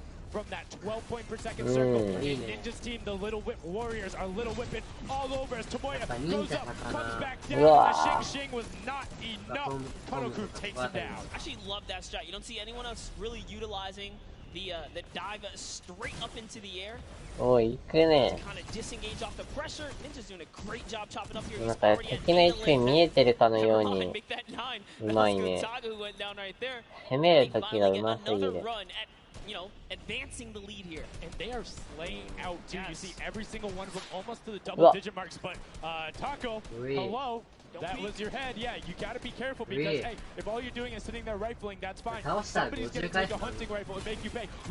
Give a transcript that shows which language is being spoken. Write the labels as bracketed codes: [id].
[en] from that 12 point per second circle. And Ninja's team, the Little Whip Warriors, are Little Whipping all over as Tomoya goes up, comes back down, and the Shing was not enough. Konoku takes it down. I actually love that shot. You don't see anyone else really utilizing the dive straight up into the air. [ja] おい、行くね。なんか敵の位置見えてるかのようにうまいね。攻めるときがうますぎる。 [en] You know, advancing the lead here. And they are slaying out too. You see every single one of them almost to the double digit marks. But Taco, hello. That was your head. Yeah, you gotta be careful because hey, if all you're doing is sitting there rifling, that's fine. Somebody's gonna take a hunting rifle and make you pay.